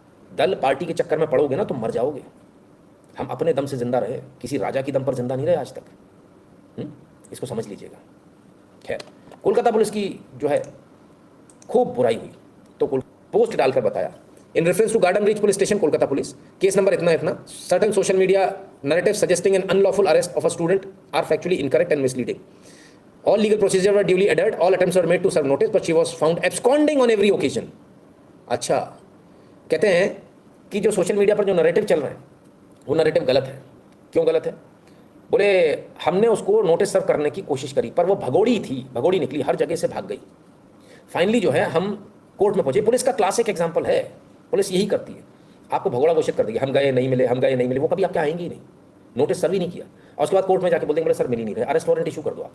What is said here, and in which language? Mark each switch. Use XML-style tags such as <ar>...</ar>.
<hi>दल पार्टी के चक्कर में पड़ोगे ना तुम मर जाओगे। हम अपने दम से जिंदा रहे, किसी राजा की दम पर जिंदा नहीं रहे आज तक। इसको समझ लीजिएगा। खैर, कोलकाता पुलिस की जो है खूब बुराई हुई, तो पोस्ट डालकर बताया,</hi> <en>In reference to garden reach police station Kolkata police, case number इतना, certain social media narrative suggesting an unlawful arrest of a student are factually incorrect and misleading. All legal procedures were duly adhered. All attempts were made to serve notice, but she was found absconding on every occasion.</en> <hi>अच्छा, कहते हैं कि जो social media पर जो narrative चल रहा है वो नैरेटिव गलत है. क्यों गलत है? बोले हमने उसको नोटिस सर्व करने की कोशिश करी पर वो भगोड़ी थी, भगोड़ी निकली, हर जगह से भाग गई. फाइनली जो है हम कोर्ट में पहुंचे। पुलिस का क्लासिक एग्जाम्पल है, पुलिस यही करती है, आपको भगोड़ा घोषित कर देगी, हम गए नहीं मिले, हम गए नहीं मिले, वो कभी आपके आएंगे ही नहीं, नोटिस सर्व ही नहीं किया, और उसके बाद कोर्ट में जाके बोल देंगे सर मिल ही नहीं रहे, अरेस्ट वारंट इशू कर दो आप।</hi>